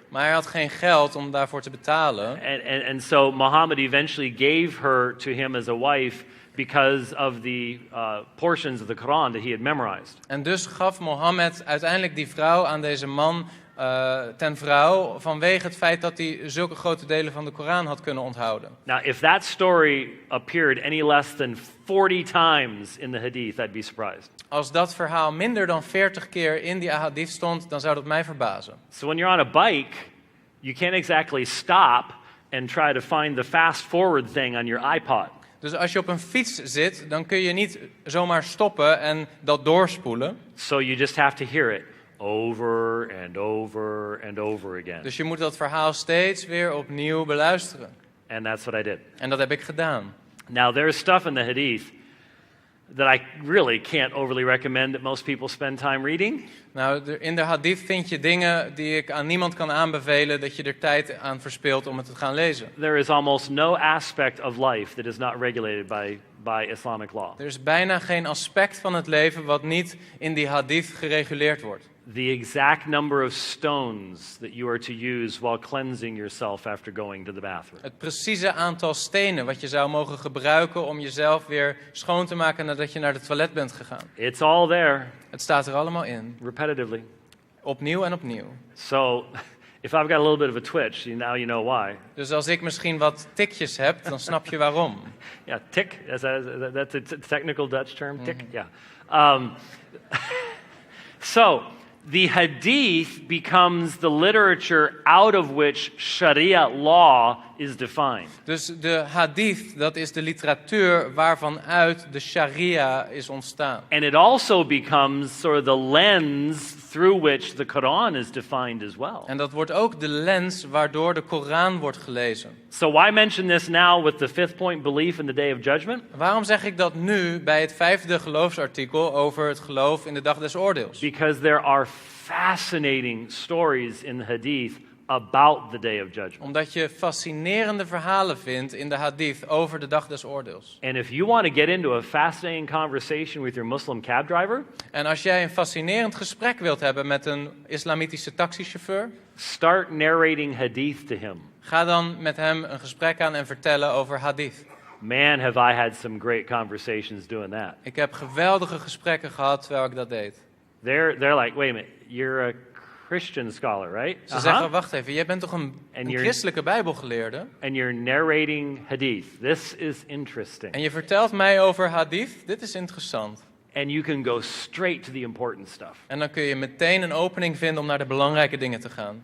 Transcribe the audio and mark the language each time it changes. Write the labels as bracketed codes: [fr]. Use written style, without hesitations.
[nl] Maar hij had geen geld om daarvoor te betalen. [en] And so Muhammad eventually gave her to him as a wife because of the portions of the Quran that he had memorized. [nl] En dus gaf Mohammed uiteindelijk die vrouw aan deze man ten vrouw vanwege het feit dat hij zulke grote delen van de Koran had kunnen onthouden. [en] Now, if that story appeared any less than 40 times in the hadith, I'd be surprised. [nl] Als dat verhaal minder dan 40 keer in die hadith stond, dan zou dat mij verbazen. [en] So when you're on a bike, you can't exactly stop and try to find the fast forward thing on your iPod. [nl] Dus als je op een fiets zit, dan kun je niet zomaar stoppen en dat doorspoelen. [en] So you just have to hear it over and over and over again. [nl] Dus je moet dat verhaal steeds weer opnieuw beluisteren. [en] And that's what I did. [nl] En dat heb ik gedaan. [en] Now, there's stuff in the hadith that I really can't overly recommend that most people spend time reading. [nl] Nou, in de hadith vind je dingen die ik aan niemand kan aanbevelen dat je er tijd aan verspilt om het te gaan lezen. [en] There is almost no aspect of life that is not regulated by Islamic law. [nl] Er is bijna geen aspect van het leven wat niet in die hadith gereguleerd wordt. [en] The exact number of stones that you are to use while cleansing yourself after going to the bathroom. [nl] Het precieze aantal stenen wat je zou mogen gebruiken om jezelf weer schoon te maken nadat je naar het toilet bent gegaan. [en] It's all there. [nl] Het staat er allemaal in. [en] Repetitively. [nl] Opnieuw en opnieuw. [en] So, if I've got a little bit of a twitch, now you know why. [nl] Dus als ik misschien wat tikjes heb, dan snap je waarom. [en] Yeah, tick. That's a technical Dutch term. Tick. Yeah. So, the hadith becomes the literature out of which Sharia law is defined. [nl] Dus de hadith, dat is de literatuur waarvan uit de sharia is ontstaan. [en] And it also becomes sort of the lens through which the Quran is defined as well. [nl] En dat wordt ook de lens waardoor de Koran wordt gelezen. [en] So why mention this now with the 5th point, belief in the day of judgment? [nl] Waarom zeg ik dat nu bij het 5e geloofsartikel over het geloof in de dag des oordeels? [en] Because there are fascinating stories in the hadith about the day of judgment. [nl] Omdat je fascinerende verhalen vindt in de hadith over de dag des oordeels. [en] And if you want to get into a fascinating conversation with your Muslim cab driver, [nl] En als jij een fascinerend gesprek wilt hebben met een islamitische taxichauffeur, [en] start narrating hadith to him. [nl] ga dan met hem een gesprek aan en vertellen over hadith. [en] Man, have I had some great conversations doing that. [nl] Ik heb geweldige gesprekken gehad terwijl ik dat deed. [en] They're like, wait a minute, you're a Christian scholar, right? [nl] Ze zeggen, wacht even, jij bent toch een christelijke bijbelgeleerde? [en] And you're narrating hadith. This is interesting. [nl] En je vertelt mij over hadith? Dit is interessant. [en] And you can go straight to the important stuff. [nl] En dan kun je meteen een opening vinden om naar de belangrijke dingen te gaan.